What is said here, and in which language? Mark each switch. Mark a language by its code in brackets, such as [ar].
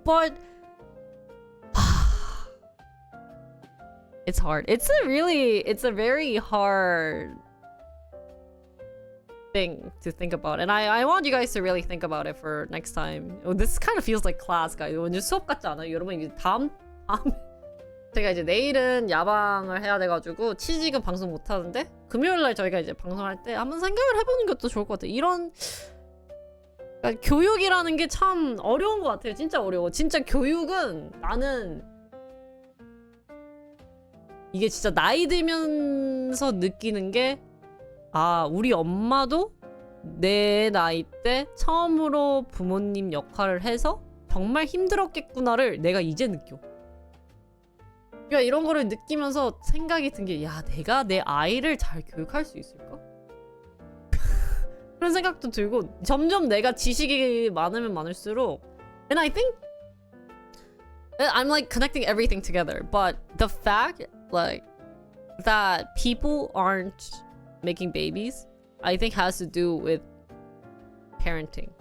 [en] But it's hard. It's a very hard thing to think about, and I want you guys to really think about it for next time. This kind of feels like class, guys. [ko] 완전 수업 같지 않아요? 여러분 이제 다음 제가 이제 내일은 야방을 해야 돼가지고 취직은 방송 못 하는데 금요일날 저희가 이제 방송할 때 한번 생각을 해보는 것도 좋을 것 같아요. 이런 그러니까 교육이라는 게 참 어려운 것 같아요. 진짜 어려워. 진짜 교육은 나는 이게 진짜 나이 들면서 느끼는 게 아, 우리 엄마도 내 나이 때 처음으로 부모님 역할을 해서 정말 힘들었겠구나를 내가 이제 느껴. 그러니까 이런 거를 느끼면서 생각이 든 게, 야, 내가 내 아이를 잘 교육할 수 있을까? 그런 생각도 들고, 점점 내가 지식이 많으면 많을수록, [en] and I think I'm like connecting everything together, but the fact like that people aren't making babies, I think has to do with parenting.